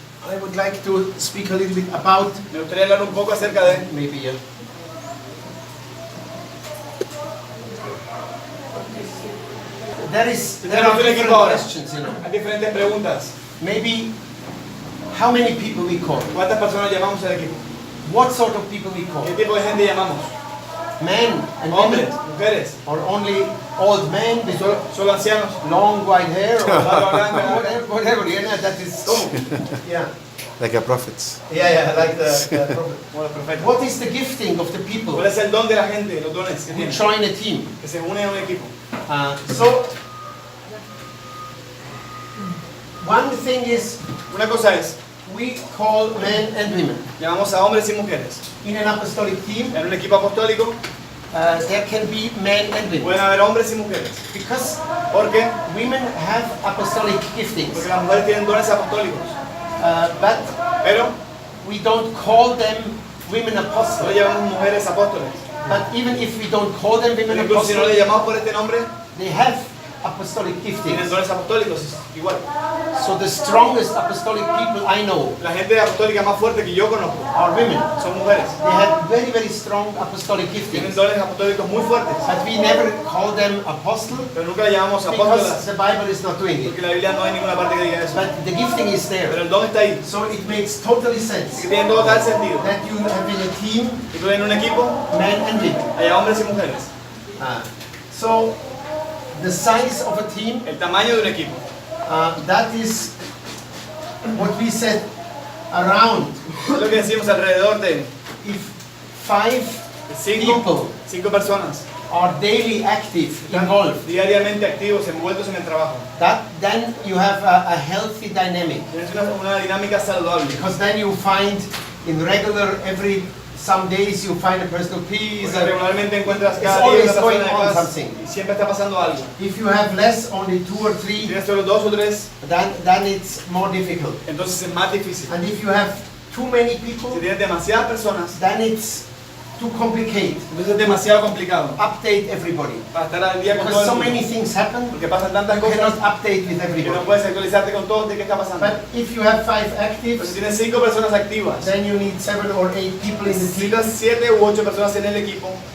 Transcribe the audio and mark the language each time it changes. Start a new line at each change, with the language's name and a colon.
English: I would like to speak a little bit about
Spanish: me gustaría hablar un poco acerca de
English: maybe there are
Spanish: Tenemos un equipo
English: different
Spanish: ahora.
English: questions, you know.
Spanish: Hay diferentes preguntas.
English: Maybe how many people we call,
Spanish: ¿Cuántas personas llamamos al equipo?
English: what sort of people we call,
Spanish: ¿Qué tipo de gente llamamos?
English: men and
Spanish: ¿Hombres?
English: women,
Spanish: ¿Mujeres?
English: or only old men with
Spanish: ¿Solo ancianos?
English: long white hair, or
Spanish: ¿Barba blanca?
English: whatever, you know, that is. Yeah. Like a prophets. Yeah, like the prophet.
Spanish: Como los profetas.
English: What is the gifting of the people
Spanish: ¿Cuál es el don de la gente, los dones que
English: who
Spanish: tienen?
English: join a team?
Spanish: Que se unen a un equipo.
English: So, one thing is
Spanish: Una cosa es,
English: we call men and women.
Spanish: llamamos a hombres y mujeres.
English: In an apostolic team,
Spanish: En un equipo apostólico
English: there can be men and women.
Spanish: pueden haber hombres y mujeres.
English: Because
Spanish: ¿Por qué?
English: women have apostolic giftings,
Spanish: Porque las mujeres tienen dones apostólicos.
English: but
Spanish: Pero
English: we don't call them women
Spanish: no
English: apostles.
Spanish: le llamamos mujeres apóstoles.
English: But even if we don't call them women
Spanish: Incluso si no le
English: apostles,
Spanish: llamamos por este nombre,
English: they have apostolic
Spanish: tienen
English: giftings.
Spanish: dones apostólicos igual.
English: So the strongest apostolic people I know
Spanish: La gente apostólica más fuerte que yo conozco
English: are women.
Spanish: son mujeres.
English: They have very, very strong apostolic
Spanish: Tienen
English: giftings.
Spanish: dones apostólicos muy fuertes.
English: But we never call them apostle
Spanish: Pero nunca le llamamos
English: because
Spanish: apóstolas.
English: the Bible is not doing it.
Spanish: Porque la Biblia no hay ninguna parte que diga eso.
English: But the gifting is
Spanish: Pero
English: there.
Spanish: el don está ahí.
English: So it makes totally
Spanish: Así
English: sense
Spanish: que tiene todo tal sentido.
English: that you have in a team
Spanish: Y tú en un equipo,
English: men and women.
Spanish: hay hombres y mujeres.
English: So the size of a team,
Spanish: El tamaño de un equipo.
English: that is what we said around.
Spanish: Es lo que decimos alrededor de
English: If 5 people
Spanish: cinco personas
English: are daily active, involved,
Spanish: diariamente activos, envueltos en el trabajo.
English: then you have a healthy dynamic.
Spanish: Tienes una dinámica saludable.
English: Because then you find in regular, some days you find a personal peace.
Spanish: Porque regularmente encuentras
English: It's
Spanish: cada día
English: always
Spanish: una
English: going
Spanish: persona
English: on
Spanish: de paz
English: something.
Spanish: y siempre está pasando algo.
English: If you have less, only 2 or 3,
Spanish: Tienes solo 2 o 3,
English: then it's more difficult.
Spanish: entonces es más difícil.
English: And if you have too many
Spanish: Si
English: people,
Spanish: tienes demasiadas personas,
English: then it's too complicated.
Spanish: entonces es demasiado complicado
English: Update everybody.
Spanish: para estar al día con todo
English: Because
Spanish: el
English: so
Spanish: mundo.
English: many things happen,
Spanish: Porque pasan tantas
English: you
Spanish: cosas
English: cannot update with
Spanish: que no
English: everybody.
Spanish: puedes actualizarte con todo de qué está pasando.
English: But if you have 5
Spanish: Pero si
English: actives,
Spanish: tienes 5 personas activas,
English: then you need 7 or 8 people in the team.
Spanish: necesitas 7 u 8 personas en el equipo.